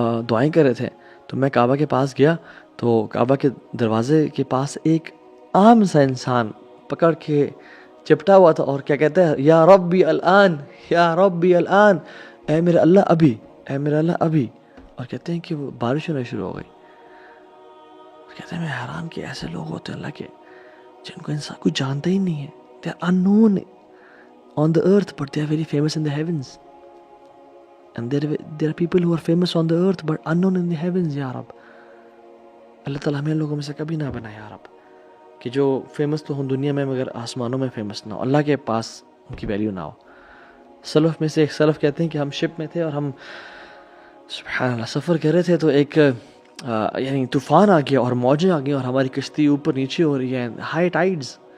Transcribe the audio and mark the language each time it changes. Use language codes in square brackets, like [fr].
[ur] دعائیں کر رہے تھے، تو میں کعبہ کے پاس گیا تو کعبہ کے دروازے کے پاس ایک عام سا انسان پکڑ کے چپٹا ہوا تھا اور کیا کہتا ہے، [ar] یا ربی الان، یا ربی الان، [ur] اے میرے اللہ ابھی، اے میرے اللہ ابھی، اور کہتے ہیں کہ وہ بارش ہونا شروع ہو گئی۔ کہتے ہیں میں حیران کہ ایسے لوگ ہوتے ہیں اللہ کے جن کو انسان کوئی جانتا ہی نہیں ہے، [en] they are unknown، on the earth but they are very famous in the heavens, and there are people who are famous on the earth but unknown in the heavens. [ur] یا رب اللہ تعالیٰ ہمیں لوگوں میں سے کبھی نہ بنا یا رب کہ جو فیمس تو ہوں دنیا میں مگر آسمانوں میں فیمس نہ ہو، اللہ کے پاس ان کی ویلیو نہ ہو. سلف میں سے ایک سلف کہتے ہیں کہ ہم شپ میں تھے اور ہم سبحان اللہ سفر کر رہے تھے تو ایک یعنی طوفان آ گیا اور موجیں آ گئی اور ہماری کشتی اوپر نیچے ہو رہی ہے، ہائی ٹائیڈز.